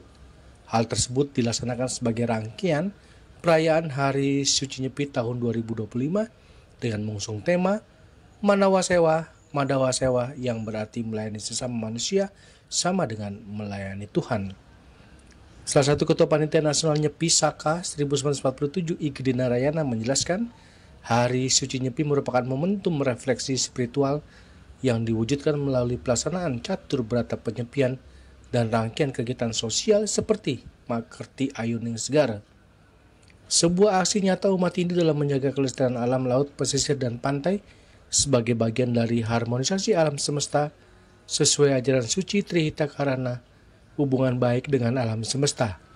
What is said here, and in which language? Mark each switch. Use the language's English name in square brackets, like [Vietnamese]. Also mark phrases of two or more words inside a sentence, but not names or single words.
[Indonesian] Hal tersebut dilaksanakan sebagai rangkaian perayaan Hari Suci Nyepi tahun 2025 dengan mengusung tema Manawasewa, Madawasewa yang berarti melayani sesama manusia sama dengan melayani Tuhan. Salah satu Ketua Panitia Nasional Nyepi Saka 1947 Igede Narayana menjelaskan, Hari Suci Nyepi merupakan momentum refleksi spiritual yang diwujudkan melalui pelaksanaan catur berata penyepian dan rangkaian kegiatan sosial seperti Mekerti Ayuning Segara. Sebuah aksi nyata umat Hindu dalam menjaga kelestarian alam laut, pesisir, dan pantai sebagai bagian dari harmonisasi alam semesta sesuai ajaran suci Trita Karana, hubungan baik dengan alam semesta.